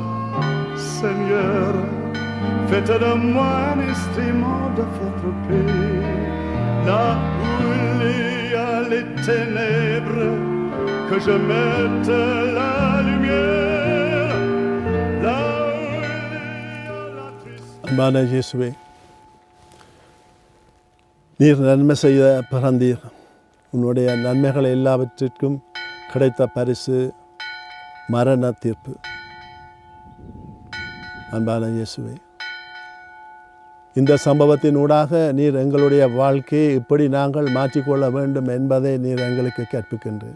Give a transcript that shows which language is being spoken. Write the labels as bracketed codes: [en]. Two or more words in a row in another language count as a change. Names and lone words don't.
[fr] Seigneur, faites de moi un instrument de votre paix, là où il y a les ténèbres, que je mette la lumière, là où il y a la tristesse. [ta] அன்பான இயேசுவே, நீர் நன்மை செய்ய பிறந்தீர். உன்னுடைய நன்மைகள் எல்லாவற்றிற்கும் கிடைத்த பரிசு மரண தீர்ப்பு. அன்பான இயேசுவே, இந்த சம்பவத்தின் ஊடாக நீர் எங்களுடைய வாழ்க்கையை இப்படி நாங்கள் மாற்றிக்கொள்ள வேண்டும் என்பதை நீர் எங்களுக்கு கற்பிக்கின்றீர்.